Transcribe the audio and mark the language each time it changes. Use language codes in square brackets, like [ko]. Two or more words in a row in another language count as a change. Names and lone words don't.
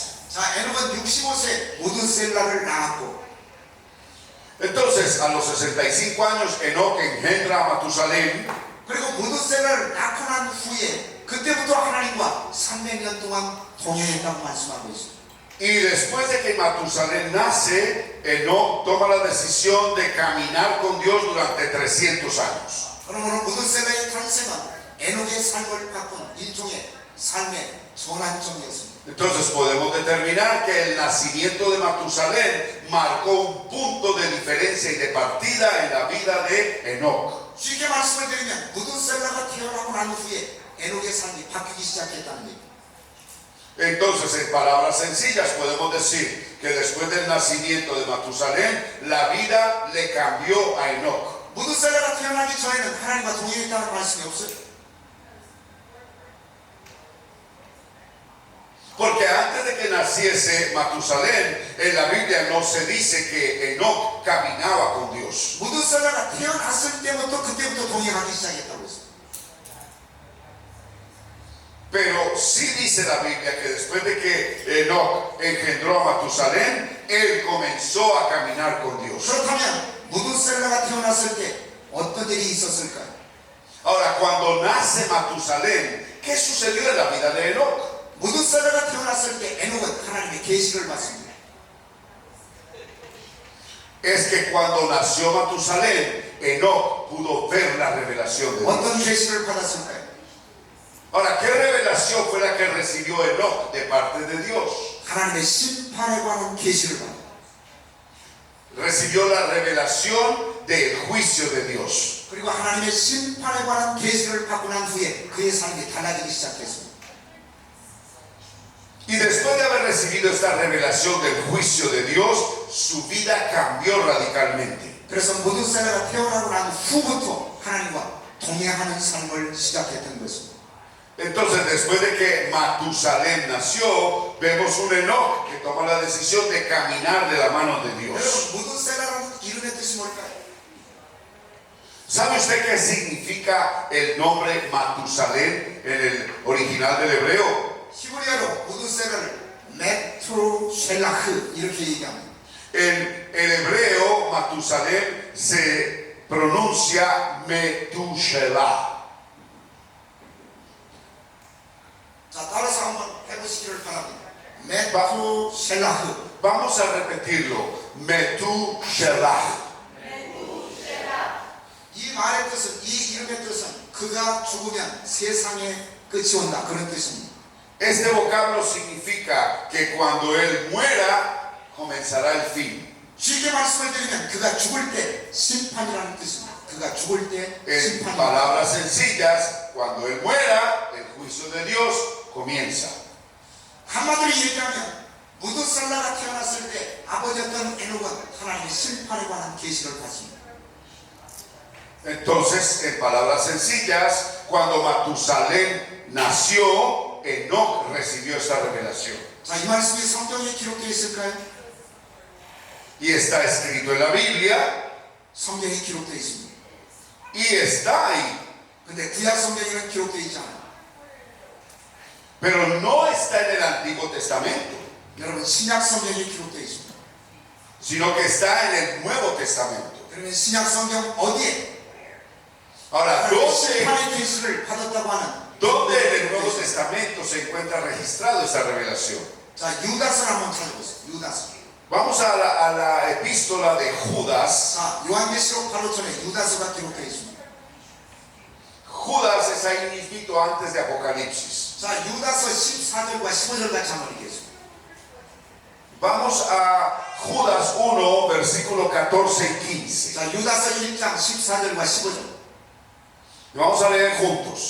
[ko] 자, 에녹은 65세 무드셀라를 낳았고 [es] Entonces, a los 65 años, Enoc engendra a Matusalén. [ko] 그리고 무드셀라를 낳고 난 후에 그때부터 하나님과 300년 동안 동행했다고 말씀하고 있습니다. [es] Y después de que Matusalén nace, Enoc toma la decisión de caminar con Dios durante 300 años. [ko] 그러므로 무드셀라의 탄생은 에녹의 삶을 바꾼 일종의 삶의 전환점이었습니다. [es] Entonces podemos determinar que el nacimiento de Matusalén marcó un punto de diferencia y de partida en la vida de Enoc. [ko] 쉽게 말씀을 드리면 무드셀라가 태어나고 난 후에 에녹의 삶이 바뀌기 시작했다는 얘기입니다. [es] Entonces, en palabras sencillas, podemos decir que después del nacimiento de Matusalén, la vida le cambió a Enoc. [ko] 무드셀라가 태어나기 전에는 하나님과 동행했다는 말씀이 없어요. [es] Porque antes de que naciese Matusalén, en la Biblia no se dice que Enoc caminaba con Dios. [ko] 무드셀라가 태어났을 때부터 그때부터 동행하기 시작했다고 했어요. [es] Pero sí dice la Biblia que después de que Enoc engendró a Matusalén, él comenzó a caminar con Dios. [ko] 그렇다면 무드셀라가 태어났을 때 어떤 일이 있었을까요? [es] Ahora, cuando nace Matusalén, ¿qué sucedió en la vida de Enoc? [ko] 무드셀라가 태어났을 때 에녹은 하나님의 계시를 받습니다. [es] Es que cuando nació Matusalén, Enoc pudo ver la revelación de Dios. [ko] 어떤 계시를 받았을까요? [es] Ahora, ¿qué revelación fue la que recibió Enoc de parte de Dios? [ko] 하나님의 심판에 관한 계시를 받아요. [es] Recibió la revelación del juicio de Dios. [ko] 그리고 하나님의 심판에 관한 계시를 받고 난 후에 그의 삶이 달라지기 시작했습니다. [es] Y después de haber recibido esta revelación del juicio de Dios, su vida cambió radicalmente. [ko] 그래서 모두셀라가 태어나고 난 후부터 하나님과 동행하는 삶을 시작했던 것입니다. [es] Entonces, después de que Matusalén nació, vemos un Enoc que toma la decisión de caminar de la mano de Dios. [ko] 여러분 모두셀라라는 이름의 뜻이 뭘까요? [es] ¿Sabe usted qué significa el nombre Matusalén en el original del hebreo? [ko] 히브리어로 모두셀라를 메투셀라흐 이렇게 얘기합니다. [es] En el hebreo, Matusalén se pronuncia Metushelah. [ko] 자, 따라서 한번 해보시기를 바랍니다. 메투셀라흐. [es] Vamos a repetirlo. Metushelah. [ko] 이 말의 뜻은, 이 이름의 뜻은 그가 죽으면 세상에 끝이 온다 그런 뜻입니다. [es] Este vocablo significa que cuando él muera, comenzará el fin. [ko] 쉽게 말씀을 드리면 그가 죽을 때 심판이라는 뜻입니다. 그가 죽을 때 [es] En [ko] 심판이라는 [es] palabras sencillas, cuando él muera, el juicio de Dios comienza. [ko] 한마디로 얘기하면 무두살라가 태어났을 때 아버지였던 에녹은 하나님의 심판에 관한 계시를 받습니다. [es] Entonces, en palabras sencillas, cuando Matusalén nació, Enoc recibió esta revelación. [ko] 자, 이 말씀이 성경에 기록되어 있을까요? [es] Y está escrito en la Biblia [ko] 성경에 기록되어 있습니다. [es] y está ahí. [ko] 근데 구약 성경에는 기록되어 있지 않아요. [es] Pero no está en el Antiguo Testamento, [ko] 여러분 신약 성경에 기록되어 있습니다. [es] sino que está en el Nuevo Testamento. [ko] 그러면 신약 성경 어디에 [es] Ahora, [ko] 하나님의 심판의 계시를 받았다고 하는 [es] ¿dónde en el Nuevo Testamento se encuentra registrado esta revelación? [ko] 자, 유다서를 한번 찾아보세요. 유다서. [es] Vamos a la epístola de Judas. [ko] 자, 요한계시록 바로 전에 유다서가 기록되어 있습니다. [es] Judas es ahí mismito antes de Apocalipsis. [ko] 자, 유다서 14절과 15절 같이 한번 읽겠습니다. [es] Vamos a Judas 1, versículo 14 y 15. [ko] 자, 유다서 1장 14절과 15절. [es] Vamos a leer juntos.